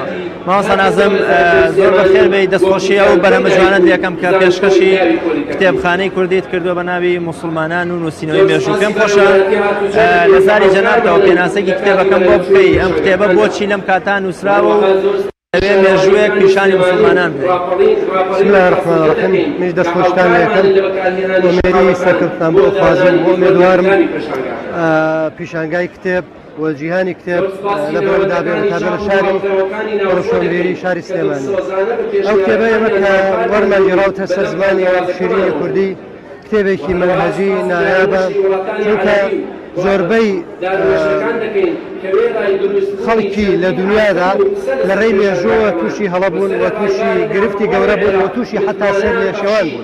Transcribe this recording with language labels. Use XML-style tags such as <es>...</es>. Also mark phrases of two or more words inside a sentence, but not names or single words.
<ckb>مامۆستا نازم زۆر بەخێر بێی دەستخۆشیە و بەرهەمە جوانت یەکەم کە پێشکەشی کتێبخانەی کوردیت کردووە بە ناوی مسلمانان و نووسینەوەی مێژوو. پێم خۆشە لە زاری جەنابتەوە پێناسێکی کتێبەکەم بۆ بکەی، ئەم کتێبە بۆچی لەم کاتا نووسراوە و دەبێ مێژوویەک پیشانی مسلمانان بێت.</ckb> <ar>بسم الله الرحمن الرحیم.</ar> <ckb>میش دەستخۆشتان لێکەم ومێری سەرکردتان بۆ خوازم بۆ ئومێدوارم پیشانگای کتێب وەجیهانی کتێب لە بەرەوەدا بێت تا بە شاری ڕۆشنبیری شاری سلێمانی. ئەو کتێبە ئێمە کە وەرمانگیراوتە سەر زمانی شیرینی کوردی کتێبێکی منهەجی نایابە، چونکە زۆربەی خەڵکی لە دنیادا لە ڕێی مێژووە تووشی هەڵە بوون و تووشی گرفتی گەورە بوون و تووشی حتا سەر لێشێوان بوون.</ckb>